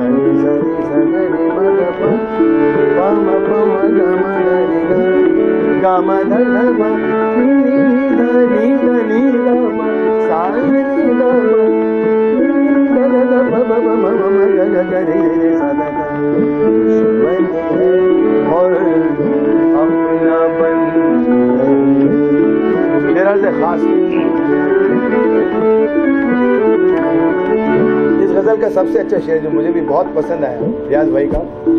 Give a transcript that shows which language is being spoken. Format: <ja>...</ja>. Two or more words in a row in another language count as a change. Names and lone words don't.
<hi>नि सा रे सा ग रे म ध प म प म ग म ध रे ग म ध ध प नि ध नि ध नि ध प सा रे ध प ध ध ध प प प म म ग ग ग रे रे सा ध ध दुश्मन है और अपना बन मेरा से खास इस गजल का सबसे अच्छा शेर जो मुझे भी बहुत पसंद आया रियाज भाई का,</hi>